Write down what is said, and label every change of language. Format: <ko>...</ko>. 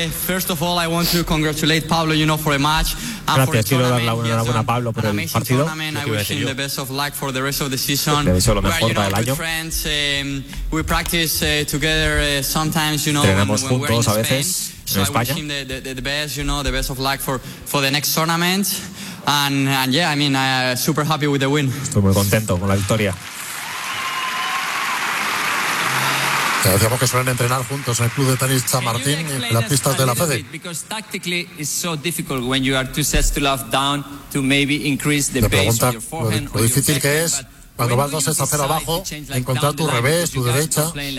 <en>First of all, I want to congratulate Pablo, you know, for a match.</en> <es>Gracias, quiero dar la enhorabuena a Pablo por el partido.</es> <en>I wish him the best of luck for the rest of the season.</en> <es>Te deseo lo mejor para el año.</es> <en>We practice together sometimes, you know, when we're in Spain. So I wish him the best, you know, the best of luck for the next tournament. And yeah, I mean, super happy with the win.</en> <es>Estoy muy contento con la victoria. Decíamos que suelen entrenar juntos en el club de tenis San Martín y en las pistas de la FEDE.</es> <en>Because tactically it's so difficult when you are two sets to love down to maybe increase the pace of your forehand.</en> <es>Lo difícil que es cuando vas dos sets a cero abajo, encontrar tu revés, tu derecha.</es>